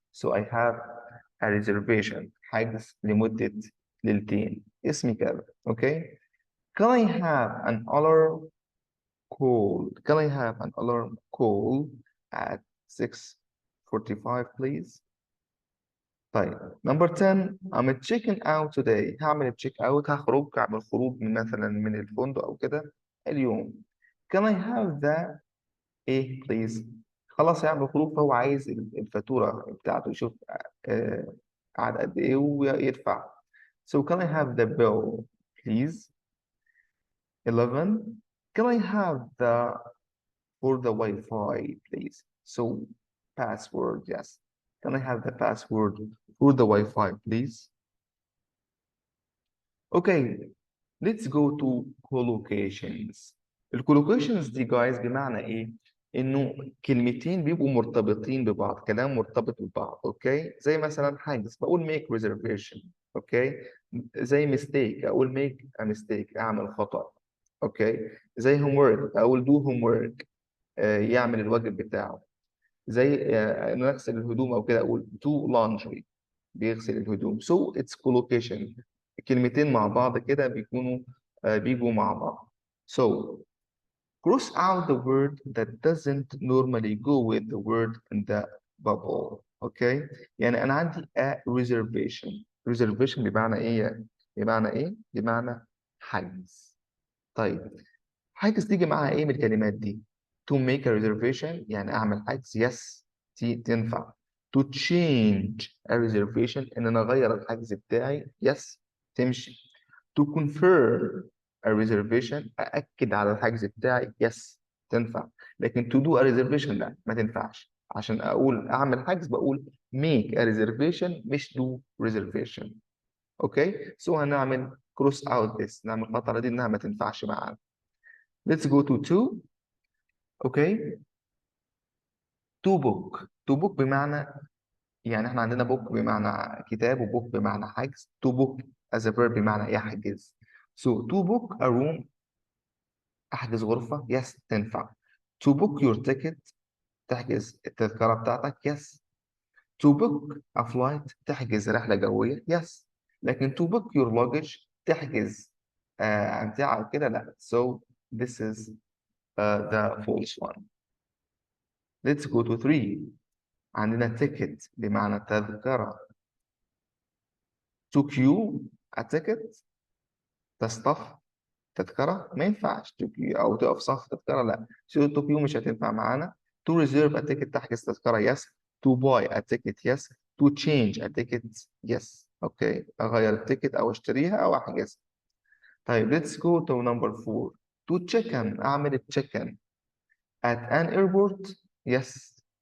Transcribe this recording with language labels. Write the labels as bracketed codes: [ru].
[en] So I have a reservation [ar] حجز لمدة ليلتين. اسمي كذا. [en] Okay. Can I have an alarm call? Can I have an alarm call at 6:45 please? طيب number 10. I'm checking out today. [ar] هعمل تشيك اوت، هعمل خروج من مثلا من الفندق او كده اليوم. [en] Can I have the [ar] ايه please؟ خلاص هيعمل خروج، فهو عايز الفاتورة بتاعته، يشوف قعد قد ايه ويدفع. [en] So can I have the bill please? 11. Can I have the for the Wi-Fi please? So password yes. Can I have the password for the Wi-Fi please? Okay, let's go to collocations. [ar] الكولوكيشنز دي جايز بمعنى ايه؟ انه كلمتين بيبقوا مرتبطين ببعض، كلام مرتبط ببعض. اوكي. زي مثلا حاجز بقول [en] make reservation. Okay. [ar] زي mistake اقول [en] make a mistake [ar] اعمل خطأ. اوكي. زي homework اقول [en] do homework [ar] يعمل الواجب بتاعه. زي نغسل الهدوم او كده اقول [en] do laundry [ar] بيغسل الهدوم. [en] so it's collocation. [ar] كلمتين مع بعض كده بيكونوا بيجوا مع بعض. [en] so cross out the word that doesn't normally go with the word in the bubble. Okay. [ar] يعني انا عندي [en] a reservation. [ar] reservation بمعنى ايه؟ بمعنى ايه؟ بمعنى حجز. طيب حجز تيجي معاها ايه من الكلمات دي؟ [en] to make a reservation [ar] يعني اعمل حجز yes تنفع. [en] to change a reservation [ar] ان انا اغير الحجز بتاعي yes تمشي. [en] to confirm a reservation [ar] ااكد على الحجز بتاعي yes تنفع. لكن [en] to do a reservation [ar] لا ما تنفعش. عشان اقول اعمل حجز بقول [en] make a reservation [ar] مش [en] do reservation. [ar] اوكي. so هنعمل [en] cross out this، [ar] نعمل الخطره دي انها ما تنفعش معانا. [en] let's go to 2. Okay. to book. to book [ar] بمعنى يعني احنا عندنا book بمعنى كتاب وبوك بمعنى حجز. [en] to book as a verb بمعنى يحجز. so to book a room [ar] أحجز غرفة yes تنفع. [en] to book your ticket [ar] تحجز التذكرة بتاعتك [en] yes. to book a flight [ar] تحجز رحلة جوية [en] yes. [ar] لكن [en] to book your luggage [ar] تحجز أمتعة كده لا. [en] so this is the false one. let's go to 3. [ar] عندنا ticket بمعنى تذكرة. [en] to queue a ticket [ar] تصطف تذكرة ما ينفعش [en] to queue [ar] أو تقف صف تذكرة لا. [en] so to queue [ar] مش هتنفع معانا. [en] to reserve a ticket [ar] تحجز تذكرة [en] yes. to buy a ticket yes. to change a ticket yes. [ar] اوكي اغير التيكت او اشتريها او احجزها. [en] طيب let's go to number 4. to check in [ar] اعمل [en] check in at an airport yes.